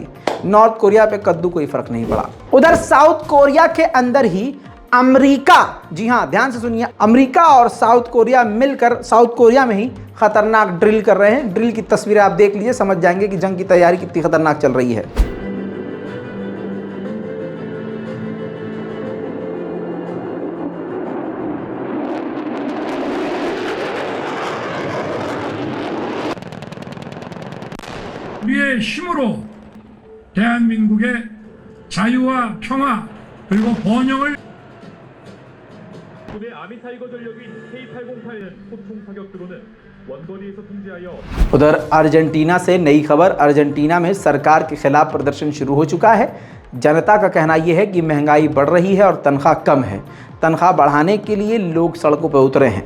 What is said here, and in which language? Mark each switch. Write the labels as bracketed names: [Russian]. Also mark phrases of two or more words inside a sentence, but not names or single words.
[Hindi] नॉर्थ कोरिया पे कद्दू कोई फर्क नहीं पड़ा। उधर साउथ कोरिया के अंदर ही अमेरिका, जी हाँ ध्यान से सुनिए, अमेरिका और साउथ कोरिया मिलकर साउथ कोरिया में ही खतरनाक ड्रिल कर रहे हैं। ड्रिल की तस्वीरें आप देख लीजिए, समझ जाएंगे कि जंग की तैयारी कितनी खतरनाक चल रही है। [Korean] 우리의 힘으로 대한민국의 자유와 평화 그리고 번영을 국내 아미타이거 전력인 K-808의 소총 사격 드론은 [Hindi] उधर अर्जेंटीना से नई खबर। अर्जेंटीना में सरकार के खिलाफ प्रदर्शन शुरू हो चुका है। जनता का कहना यह है कि महंगाई बढ़ रही है और तनख्वाह कम है। तनख्वाह बढ़ाने के लिए लोग सड़कों पर उतरे हैं।